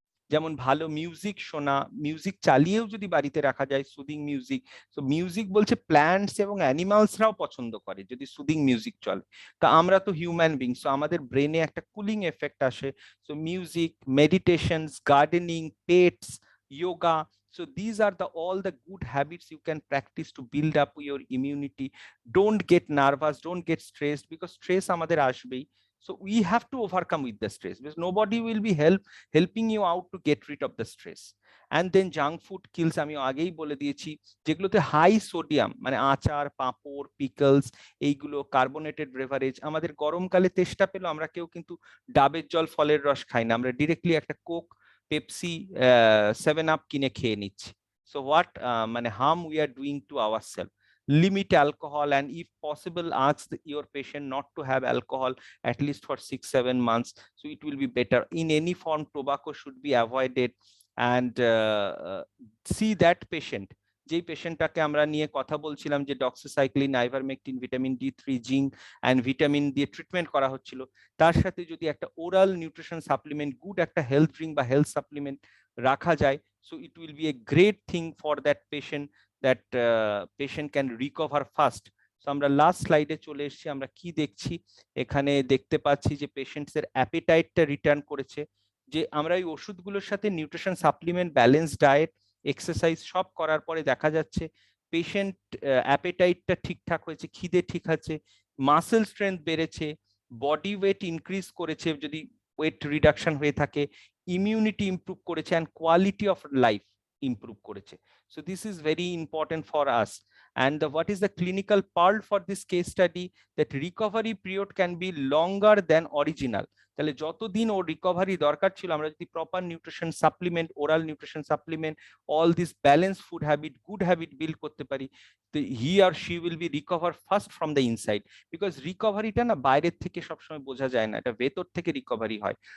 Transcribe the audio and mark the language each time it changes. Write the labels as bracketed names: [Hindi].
[Bangla] যেমন ভালো মিউজিক শোনা, মিউজিক চালিয়েও যদি বাড়িতে রাখা যায়, সুদিং মিউজিক। তো মিউজিক বলছে প্ল্যান্টস এবং অ্যানিমালসরাও পছন্দ করে যদি সুদিং মিউজিক চলে। তা আমরা তো হিউম্যান বিং, সো আমাদের ব্রেনে একটা কুলিং এফেক্ট আসে। [English] So music, meditations, gardening, pets, yoga. So these are all the good habits you can practice to build up your immunity. Don't get nervous, don't get stressed, because stress [Bangla] আমাদের আসবেই। [English] So we have to overcome with the stress, because nobody will be helping you out to get rid of the stress. And then junk food kills, [Bangla] আমি আগেই বলে দিয়েছি, যেগুলোতে high sodium, মানে আচার, পাঁপড়, pickles, এইগুলো, কার্বোনেটেড বেভারেজ। আমাদের গরমকালে তেষ্টা পেলো, আমরা কেউ কিন্তু ডাবের জল, ফলের রস খাই না, আমরা ডিরেক্টলি একটা কোক, পেপসি, 7 আপ কিনে খেয়ে নিচ্ছি। [English] So what, মানে harm we are doing to our self. Limit alcohol, and if possible ask your patient not to have alcohol at least for 6-7 months, so it will be better. In any form tobacco should be avoided, and see that patient, [Bangla] যেই পেশেন্টটাকে আমরা নিয়ে কথা বলছিলাম, যে doxycycline, ivermectin, vitamin D3, zinc and vitamin দিয়ে treatment করা হচ্ছিল, তার সাথে যদি একটা ওরাল নিউট্রিশন সাপ্লিমেন্ট, গুড একটা হেলথ ড্রিঙ্ক বা হেলথ সাপ্লিমেন্ট রাখা যায়, [English] So it will be a great thing for that patient, that patient can recover fast. [Bangla] So আমরা লাস্ট স্লাইডে চলে এসেছি। আমরা কি দেখছি এখানে, দেখতে পাচ্ছি যে পেশেন্টসের অ্যাপিটাইটটা রিটার্ন করেছে, যে আমরা এই ওষুধগুলোর সাথে nutrition supplement, balance diet, exercise সব করার পরে দেখা যাচ্ছে পেশেন্ট অ্যাপেটাইটটা ঠিকঠাক হয়েছে, খিদে ঠিক আছে, মাসেল স্ট্রেংথ বেড়েছে, বডি ওয়েট ইনক্রিজ করেছে যদি ওয়েট রিডাকশন হয়ে থাকে, ইমিউনিটি ইমপ্রুভ করেছে, and quality of life improve করেছে। [English] So this is very important for us. And what is the clinical pearl for this case study? That recovery period can be longer than original. [Bangla] তাহলে যতদিন ওর recovery দরকার ছিল, আমরা যদি proper nutrition supplement, oral nutrition supplement, all this balance food habit, good habit build করতে পারি, [English] তো he or she will be recover first from the inside. [Bangla] Because রিকভারিটা না বাইরের থেকে সবসময় বোঝা যায় না, এটা ভেতর থেকে রিকভারি হয়।